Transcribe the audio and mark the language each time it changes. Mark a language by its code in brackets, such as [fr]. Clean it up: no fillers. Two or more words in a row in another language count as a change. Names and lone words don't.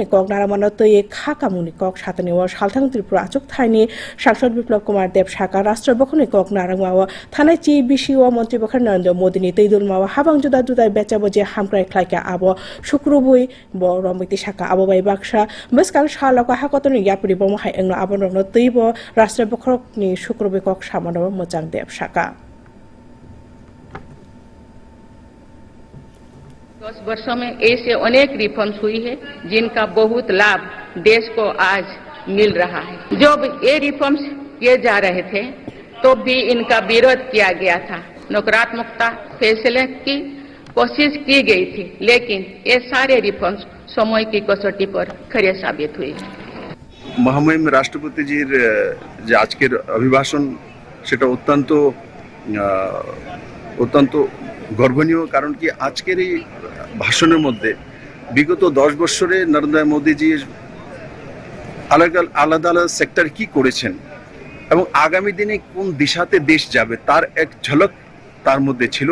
[trp] कक नारामानो तयै खाकामुनि कक सातनिव सालथां त्रिपुरा आचुक थाइनि सांसद बिप्लब कुमार देव साका राष्ट्रपक्रनि कक नारामाव थानाय ची बिसिव मन्त्री बखर नरेन्द्र मोदीनि तैदुलमाव हाबां जुदा जुदा बेचाबो जे हामक्राय ख्लाइका आबो शुक्रबुइ ब रमिति साका आबो बाय बाक्सा बसकां सालका हाकतनि यापरि बमहाय एंनो आबन रंनो तैबो राष्ट्रपक्रनि शुक्रबुइ कक सामानो मोजां देव साका [hi] 10 वर्षों में ऐसे अनेक रिफॉर्म्स हुई है जिनका बहुत लाभ देश को आज मिल रहा है। जब ये रिफॉर्म्स किए जा रहे थे तो भी इनका विरोध किया गया था, नकारात्मकता फैसले की कोशिश की गई थी, लेकिन ये सारे रिफॉर्म्स समय की कसौटी पर खरे साबित हुए। [bn] মহামহিম রাষ্ট্রপতিজির যে আজকের অভিভাষণ সেটা অত্যন্ত গর্বনীয়, কারণ কি আজকের এই ভাষণের মধ্যে বিগত 10 বছরে নরেন্দ্র মোদীজি আলাদা আলাদা সেক্টর কি করেছেন এবং আগামী দিনে কোন দিশাতে দেশ যাবে তার এক ঝলক তার মধ্যে ছিল।